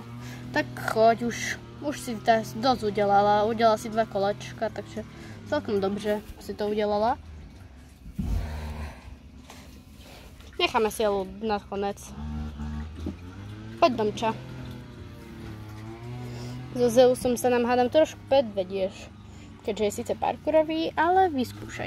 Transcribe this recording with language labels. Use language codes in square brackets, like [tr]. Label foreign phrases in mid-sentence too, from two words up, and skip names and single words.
[cs] Tak choď už si dost udělala, udělala si 2 kolečka, takže celkem dobře si to udělala. Necháme si ho na konec. [sk] Poď domča. So Zeusom sa nám hádam trošku predvedieš, keďže je síce parkourový, ale vyskúšaj.